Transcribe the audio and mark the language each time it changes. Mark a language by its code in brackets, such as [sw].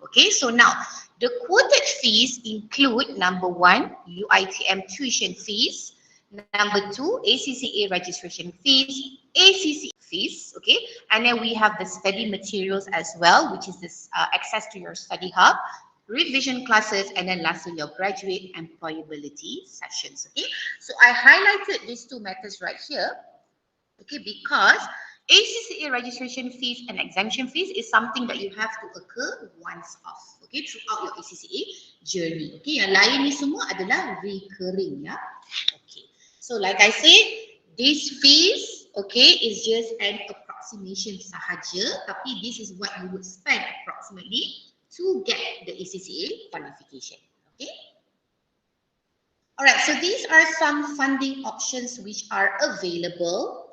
[en] Okay, so now the quoted fees include number 1, UITM tuition fees, number 2, ACCA registration fees, ACCA fees, okay, and then we have the study materials as well, which is this access to your study hub, revision classes, and then lastly your graduate employability sessions. Okay, so I highlighted these 2 matters right here, okay, because ACCA registration fees and exemption fees is something that you have to occur once off, okay, throughout your ACCA journey. [ms] Okay, yang lain ni semua adalah recurring, ya. [en] Okay, so like I said, these fees, okay, is just an approximation [ms] sahaja, tapi [en] this is what you would spend approximately to get the ACCA qualification. Okay. Alright, so these are some funding options which are available.